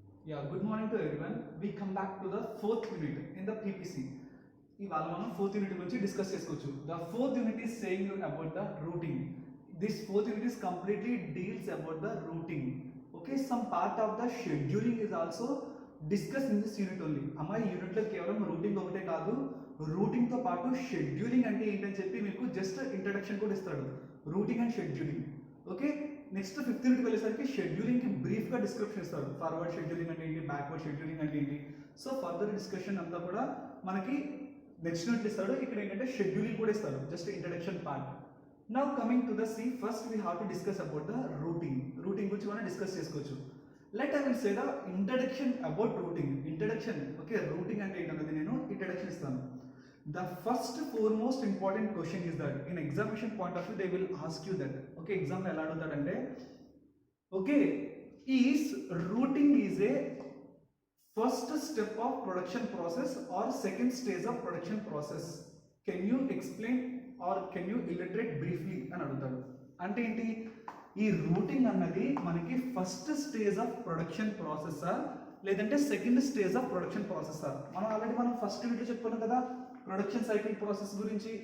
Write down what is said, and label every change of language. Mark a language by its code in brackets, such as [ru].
[en] Yeah, good morning to everyone. We come back to the fourth unit in the PPC. [te] ఇవాళ మనం fourth unit గురించి discuss చేసుకోవచ్చు. [en] The fourth unit is saying about the routing. This fourth unit is completely deals about the routing. Okay, some part of the scheduling is also discuss in this unit only. [te] అమ్మ ఈ యూనిట్లో కేవలం routing ఒకటే కాదు, రూటింగ్తో పాటు scheduling అంటే ఏంటని చెప్పి మీకు జస్ట్ ఇంట్రడక్షన్ కూడా ఇస్తాడు, routing and scheduling. Okay, next fifth unit వెళ్ళేసరికి షెడ్యూలింగ్కి బ్రీఫ్గా డిస్క్రిప్షన్ ఇస్తాడు. ఫార్వర్డ్ షెడ్యూలింగ్ అంటే ఏంటి, బ్యాక్వర్డ్ షెడ్యూలింగ్ అంటే ఏంటి. సో ఫర్దర్ డిస్కషన్ అంతా కూడా మనకి నెక్స్ట్ యూనిట్ ఇస్తాడు. ఇక్కడ ఏంటంటే షెడ్యూలింగ్ కూడా ఇస్తాడు, just introduction part. [en] Now coming to the C, first we have to discuss about the routing. [te] Routing గురించి మనం డిస్కస్ చేసుకోవచ్చు. [en] Let I will say the introduction about routing. [te] Introduction, okay, routing అంటే ఏంటన్నది నేను ఇంట్రడక్షన్ ఇస్తాను. [en] The first foremost important question is that in examination point of view they will ask you that, okay, exam [te] ఎలా అడుగుతాడంటే, [en] okay, is routing is a first step of production process or second stage of production process, can you explain or can you illustrate briefly [te] అని అడుగుతాడు. అంటే ఏంటి, ఈ routing అన్నది మనకి first stage of production ప్రాసెసా లేదంటే second stage of production ప్రాసెసా. మనం first యూనిట్లో చెప్పుకున్నాం కదా ప్రొడక్షన్ సైకిల్ ప్రాసెస్ గురించి.